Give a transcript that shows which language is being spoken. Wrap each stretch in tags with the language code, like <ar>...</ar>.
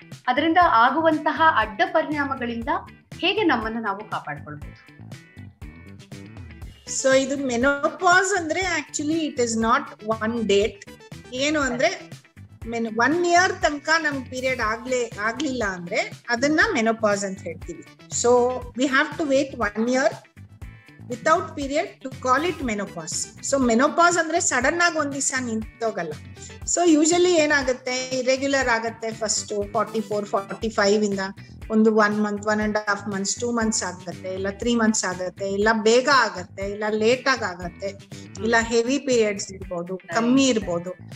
<kn>ಅದರಿಂದ ಆಗುವಂತಹ ಅಡ್ಡ ಪರಿಣಾಮಗಳಿಂದ ಹೇಗೆ ನಮ್ಮನ್ನು ನಾವು ಕಾಪಾಡ್ಕೊಳ್ಬಹುದು?</kn> <en>so</en> <kn>ಇದು ಮೆನೋಪಾಸ್ ಅಂದ್ರೆ</kn> <en>Actually it is not one date.</en> <kn>ಏನು ಅಂದ್ರೆ 1 year ತನಕ ನಮ್ ಪೀರಿಯಡ್ ಆಗ್ಲಿಲ್ಲ ಅಂದ್ರೆ ಅದನ್ನ ಮೆನೋಪಾಸ್ ಅಂತ ಹೇಳ್ತೀವಿ.</kn> <en>So we have to wait 1 year without period to call it menopause.</en> <kn>So menopause ಅಂದ್ರೆ ಸಡನ್ ಆಗಿ ಒಂದ್ ದಿವಸ ನಿಂತೋಗಲ್ಲ. ಸೊ ಯೂಶಲಿ ಏನಾಗುತ್ತೆ, ಇರೆಗ್ಯುಲರ್ ಆಗುತ್ತೆ. ಫಸ್ಟ್ 44-45 ಇಂದ ಒಂದು 1 month, 1.5 months, 2 months ಆಗುತ್ತೆ, ಇಲ್ಲ 3 months ಆಗುತ್ತೆ, ಇಲ್ಲ ಬೇಗ ಆಗತ್ತೆ, ಇಲ್ಲ ಲೇಟ್ ಆಗತ್ತೆ, ಇಲ್ಲ ಹೆವಿ ಪೀರಿಯಡ್ಸ್ ಇರ್ಬೋದು, ಕಮ್ಮಿ ಇರ್ಬೋದು.</kn>